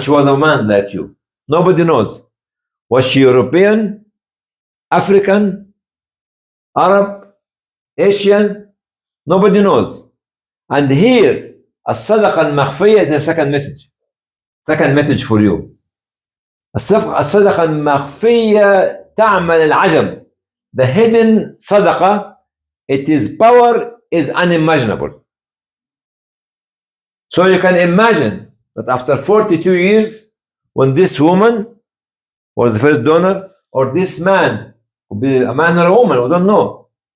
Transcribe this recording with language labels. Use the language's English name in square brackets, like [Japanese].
[English] She was a man like you. Nobody knows. Was she European, African, Arab, Asian? Nobody knows. And here, [Arabic] الصدقة المخفية [English] is a second message. Second message for you. [Arabic] الصدقة المخفية تعمل العجب. [English] The hidden صدقة, its power is unimaginable. So you can imagine that after 42 years, when this woman was the first donor, or this man, could be a man or a woman, we don't know.